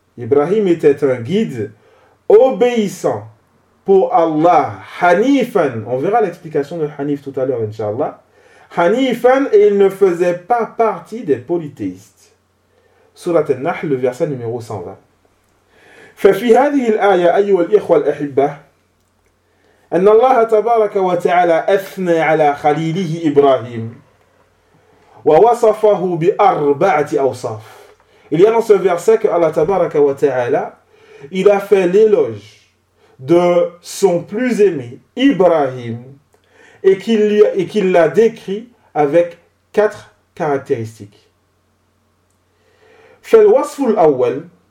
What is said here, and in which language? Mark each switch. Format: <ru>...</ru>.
<fr>Ibrahim était un guide obéissant pour Allah, hanifan. On verra l'explication de hanif tout à l'heure, inshallah. Hanifan, et il ne faisait pas partie des polythéistes. Sourate An-Nahl, le verset numéro 120.</fr> <ar>ففي هذه الآية أيها الإخوة الأحبة أن الله تبارك وتعالى أثنى على خليله إبراهيم ووصفه بأربعة أوصاف.</ar> <fr>Il y a dans ce verset que Allah تبارك وتعالى il a fait l'éloge de son plus aimé Ibrahim et qu'il l'a décrit avec quatre caractéristiques.</fr> <ar>فالوصف الأول.</ar>